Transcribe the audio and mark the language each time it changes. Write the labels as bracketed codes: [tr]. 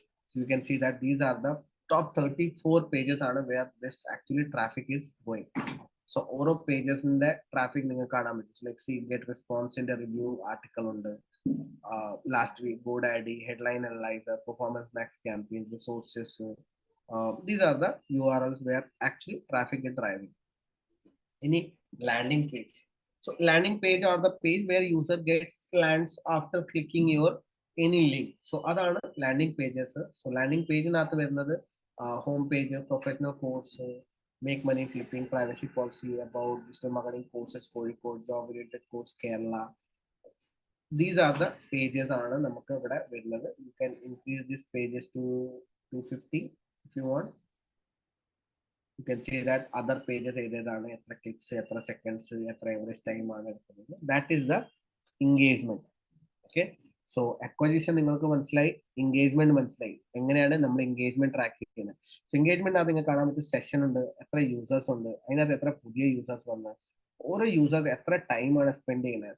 [en] So you can see that these are the top 34 pages ആണ് where this actually traffic is going. [ml] So ഓരോ പേജസിന്റെ traffic നിങ്ങൾക്ക് കാണാൻ പറ്റും. Like see get റെസ്പോൺസിന്റെ review article ഉണ്ട്, last week GoDaddy, headline analyzer, performance max campaign, resources. [en] These are the URLs where actually traffic is driving. Any landing page. So landing page are the page where user gets lands after clicking your any link. So [ml] adana [en] landing pages. So landing page [ml] nathu varunathu [en] home page, professional course, make money flipping, privacy policy, about digital marketing courses Kozhikode, job related course Kerala. These are the pages [ml] ആണ് നമുക്ക് ഇവിടെ വരുന്നത്. [en] You can increase these pages to 250 if you want. You can see that other pages [ml] ഏതാണ്, എത്ര clicks, എത്ര seconds, എത്ര average time ആണ് എടുക്കുന്നത്. [en] That is the engagement. [ml] Okay, so acquisition നിങ്ങൾക്ക് മനസ്സിലായി, എൻഗേജ്മെന്റ് മനസ്സിലായി. എങ്ങനെയാണ് നമ്മൾ എൻഗേജ്മെന്റ് ട്രാക്ക് ചെയ്യുന്നത്? സോ എൻഗേജ്മെന്റ് അത് നിങ്ങൾക്ക് കാണാൻ പറ്റും, സെഷൻ ഉണ്ട്, എത്ര യൂസേഴ്സ് ഉണ്ട്, അതിനകത്ത് എത്ര പുതിയ യൂസേഴ്സ് വന്ന്, ഓരോ യൂസേഴ്സ് എത്ര ടൈമാണ് സ്പെൻഡ് ചെയ്യുന്നത്.